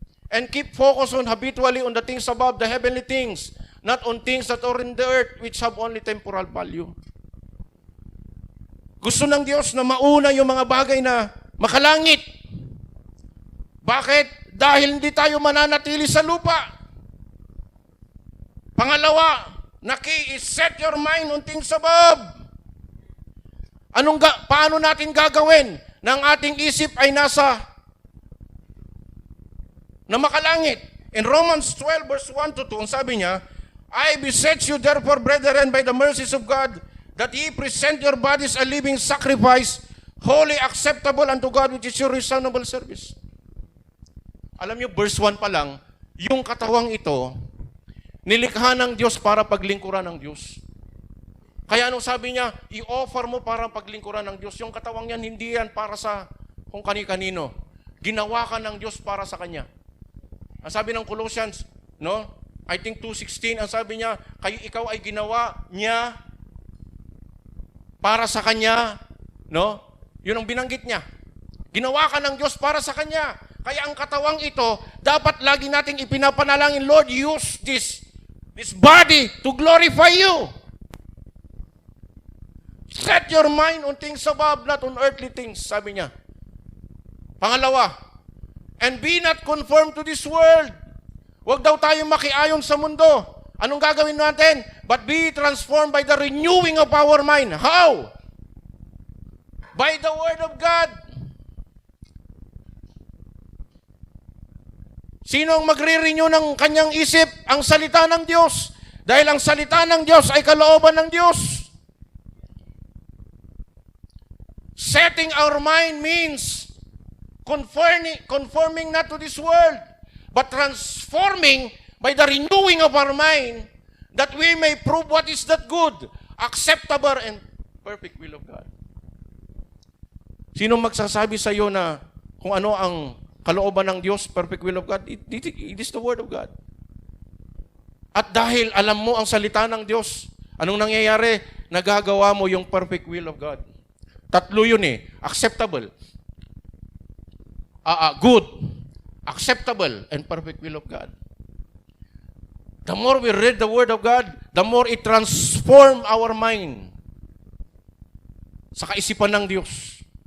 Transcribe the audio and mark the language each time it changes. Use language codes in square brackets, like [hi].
[en] And keep focus on habitually on the things above, the heavenly things, not on things that are in the earth, which have only temporal value. [tl] Gusto ng Diyos na mauna yung mga bagay na makalangit. Bakit? Dahil hindi tayo mananatili sa lupa. Pangalawa, na [en] key is set your mind on things above. [tl] Paano natin gagawin na ang ating isip ay na makalangit? [en] In Romans 12 verse 1 to 2, [tl] ang sabi niya, [en] I beseech you therefore, brethren, by the mercies of God, that ye present your bodies a living sacrifice, holy, acceptable unto God, which is your reasonable service. [tl] Alam niyo, verse 1 pa lang, yung katawang ito, nilikha ng Diyos para paglingkuran ng Diyos. Kaya anong sabi niya, i-offer mo para paglingkuran ng Diyos. Yung katawang yan, hindi yan para sa kung kani-kanino. Ginawa ka ng Diyos para sa Kanya. Ang sabi ng Colossians, no? I think 2:16, ang sabi niya, ikaw ay ginawa niya para sa Kanya. No? Yun ang binanggit niya. Ginawa ka ng Diyos para sa Kanya. Kaya ang katawang ito, dapat lagi nating ipinapanalangin, [en] Lord, use this body to glorify you. Set your mind on things above, not on earthly things, [tl] sabi niya. [en] Pangalawa, and be not conformed to this world. [tl] Huwag daw tayong makiayon sa mundo. Anong gagawin natin? [en] But be transformed by the renewing of our mind. How? By the Word of God. [tl] Sino ang magre-renew ng kanyang isip? Ang salita ng Diyos. Dahil ang salita ng Diyos ay kalooban ng Diyos. [en] Setting our mind means conforming not to this world, but transforming by the renewing of our mind, that we may prove what is that good, acceptable, and perfect will of God. [tl] Sino magsasabi sa iyo na kung ano ang kalooban ng Diyos, [en] perfect will of God? It is the Word of God. [tl] At dahil alam mo ang salita ng Diyos, anong nangyayari? Nagagawa mo yung [en] perfect will of God. [tl] Tatlo yun [en] acceptable, good, acceptable, and perfect will of God. The more we read the Word of God, the more it transforms our mind [tl] sa kaisipan ng Diyos.